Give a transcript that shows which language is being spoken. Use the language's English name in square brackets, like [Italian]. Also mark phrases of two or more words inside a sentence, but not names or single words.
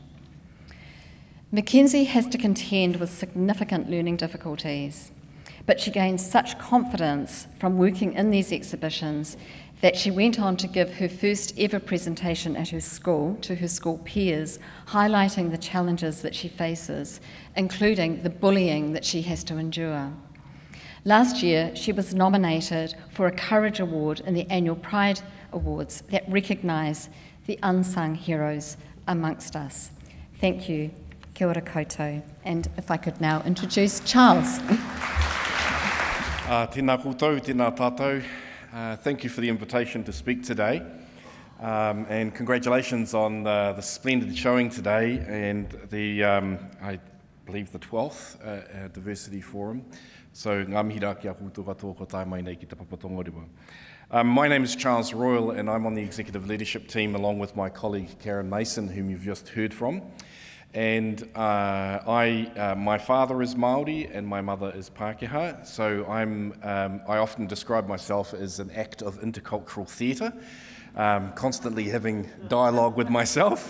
[English] McKenzie has to contend with significant learning difficulties, but she gained such confidence from working in these exhibitions that she went on to give her first ever presentation at her school to her school peers, highlighting the challenges that she faces, including the bullying that she has to endure. Last year, she was nominated for a Courage Award in the annual Pride Awards that recognise the unsung heroes amongst us. Thank you. [Māori] Kia ora koutou. [English] And if I could now introduce Charles. [Māori] Tēnā koutou, tēnā tātou. [English] Thank you for the invitation to speak today, and congratulations on the splendid showing today and the, I believe, the 12th Diversity Forum. So, [Māori] ngā mihi rā kia koutou katoa ko tai mai nei ki te papa Tongarewa. [English] My name is Charles Royal, and I'm on the executive leadership team along with my colleague Karen Mason, whom you've just heard from. And my father is Maori and my mother is Pākehā, so I often describe myself as an act of intercultural theatre, constantly having dialogue with myself.